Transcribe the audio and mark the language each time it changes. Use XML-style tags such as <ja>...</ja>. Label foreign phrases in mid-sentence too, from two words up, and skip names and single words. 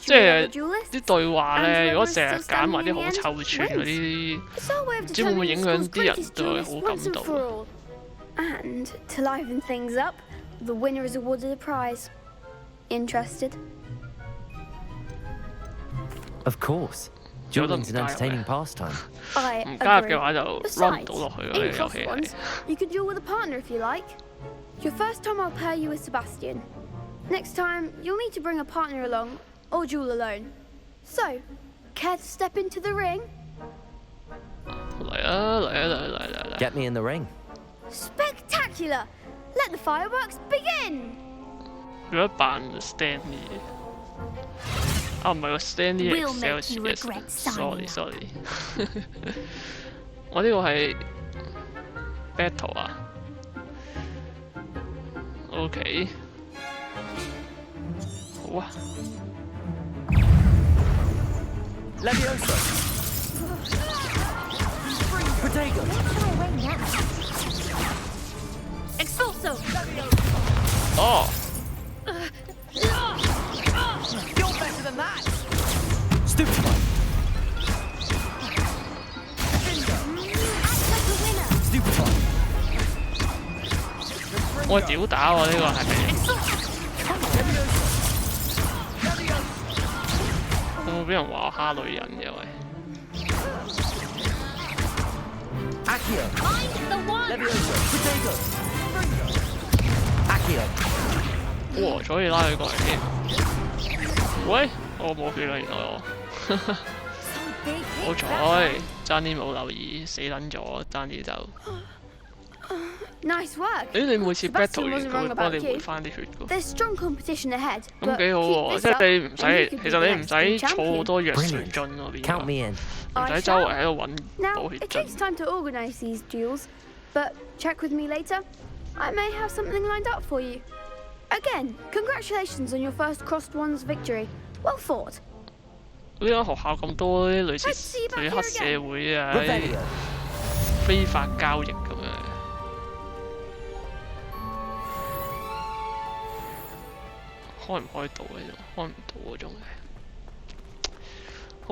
<yue>即係啲對話咧，如果成日揀埋啲好臭串嗰啲，唔知會唔會影響啲人對佢好感度</yue> <en>？And to liven things up, the winner is awarded a prize. Interested? Of course. Dueling's an entertaining pastime.</en> <yue>唔加入嘅話就 run 唔到落去咯，呢個遊戲係。</yue> <en>You can duel with a partner if you like. Your first time I'll pair you with Sebastian. Next time you'll need to bring a partner along or duel alone. So, care to step into the ring?</en> <yue>嚟啊嚟啊嚟嚟嚟嚟</yue> <en>！Get me in the ring. Spectacular! Let the fireworks begin.</en> <yue>如果扮 Stanley。啊，唔係喎 ，Stanley Excel，sorry，我呢個係 battle 啊 ，OK， 好啊。</yue> <en>Levioso. Protego. Expulso. 哦。 You're better than that. Stupefy. Stupefy.</en> <yue>我屌打喎呢個係咪？會唔會俾人話我蝦女人嘅喂</yue> <en>？Accio. Levioso. Protego. Accio.</en> <yue>哇，可以拉佢過嚟添。喂，我冇血啦，原來我。好彩，爭啲冇留意，死撚咗，爭啲就。</yue> <en>Nice work.</en> <yue>誒，你每次 battle 完佢會幫你回翻啲血㗎。</yue> <en>There's strong competition ahead.</en> <yue>咁幾好喎，即係你唔使，其實你唔使儲好多藥水樽嗰邊㗎，唔使周圍喺度揾補血</yue> <en>It takes time to organize these duels, but check with me later. I may have something lined up for you. Again, congratulations on your first crossed ones victory. Well fought.</en> <yue>呢間學校咁多啲類似啲黑社會啊，非法交易咁樣。開唔開到嘅？開唔到嗰種嘅。</yue>